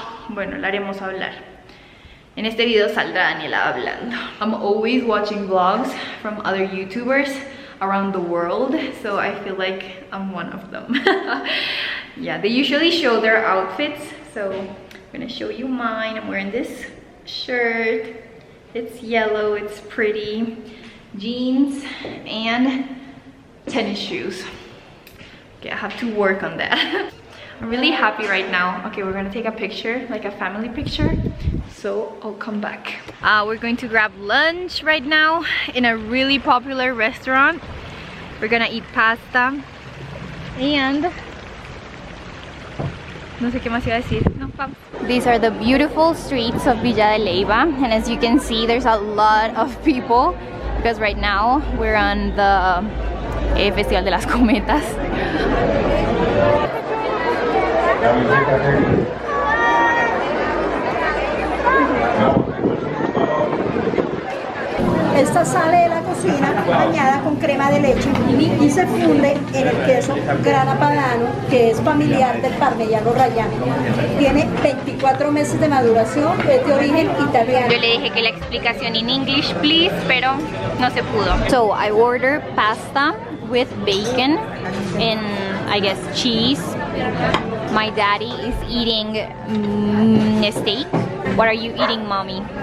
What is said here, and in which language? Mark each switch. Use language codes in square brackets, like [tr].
[es] Bueno, la haremos hablar. En este video saldrá Daniela hablando. [en] I'm always watching vlogs from other YouTubers around the world, so I feel like I'm one of them. Yeah, they usually show their outfits, so I'm gonna show you mine. I'm wearing this shirt. It's yellow, it's pretty. Jeans and tennis shoes. Okay, I have to work on that. I'm really happy right now. Okay, we're gonna take a picture, like a family picture. So I'll come back. We're going to grab lunch right now in a really popular restaurant. We're gonna eat pasta and [es] no sé qué más iba a decir. No, vamos. [en] These are the beautiful streets of Villa de Leyva, and as you can see, there's a lot of people because right now we're on the Festival de las Cometas. [es] Esta sale de la cocina bañada con crema de leche y se funde en el queso grana padano, que es familiar del parmellano rallano. Tiene 24 meses de maduración, es de origen italiano. Yo le dije que la explicación [en] in English, please, [es] pero no se pudo. [en] So I ordered pasta with bacon and I guess cheese. My daddy is eating steak. What are you eating, mommy?